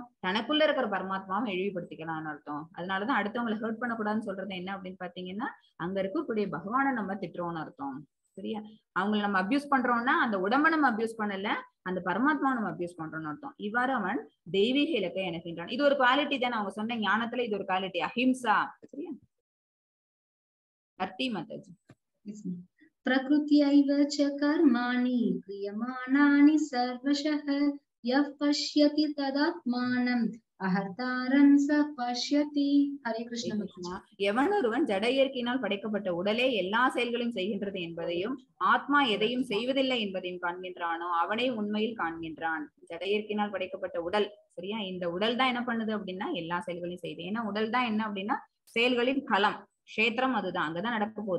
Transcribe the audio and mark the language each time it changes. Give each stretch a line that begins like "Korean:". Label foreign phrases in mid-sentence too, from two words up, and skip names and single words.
Tamil: தனக்குள்ள இருக்கிற பரமாத்மாவை இழிவுபடுத்திக்கலாம்னு அர்த்தம். அதனாலதான் அடுத்தவங்களை ஹர்ட் பண்ணக்கூடாதுன்னு சொல்றது என்ன அப்படின்னு பாத்தீங்கன்னா அங்க இருக்கக்கூடிய பகவானை நம்ம திட்டுறோம்னு அர்த்தம், சரியா? அவங்களை நம்ம அபியூஸ் பண்றோம்னா அந்த உடம்ப நம்ம அபியூஸ் பண்ணல, அந்த பரமாத்மாவை நம்ம அபியூஸ் பண்றோம்னு அர்த்தம். இவ்வாறு அவன் தெய்வீக இலக்கை எனக்கின்றான். இது ஒரு குவாலிட்டி தானே, அவங்க சொன்ன ஞானத்துல இது ஒரு குவாலிட்டி, அஹிம்சா, சரியா? 30 மாதாஜி.
Sanskrit: प्रकृत्यैव च कर्माणि क्रियमाणानि सर्वशः यः पश्यति तदात्मानं अकर्तारं स पश्यति.
Tamil: ஹரே கிருஷ்ணா. எவன் ஒருவன் ஜட இயற்கையினால் படைக்கப்பட்ட உடலே எல்லா செயல்களையும் செய்கின்றது என்பதையும் ஆத்மா எதையும் செய்வதில்லை என்பதையும் காண்கின்றானோ அவனை உண்மையில் காண்கின்றான். ஜட இயற்கையினால் படைக்கப்பட்ட உடல், சரியா? இந்த உடல் தான் என்ன பண்ணுது அப்படின்னா எல்லா செயல்களையும் செய்யுது. ஏன்னா உடல் தான் என்ன அப்படின்னா செயல்களின் களம், கஷேத்திரம், அதுதான், அங்கதான் நடக்க போகுது.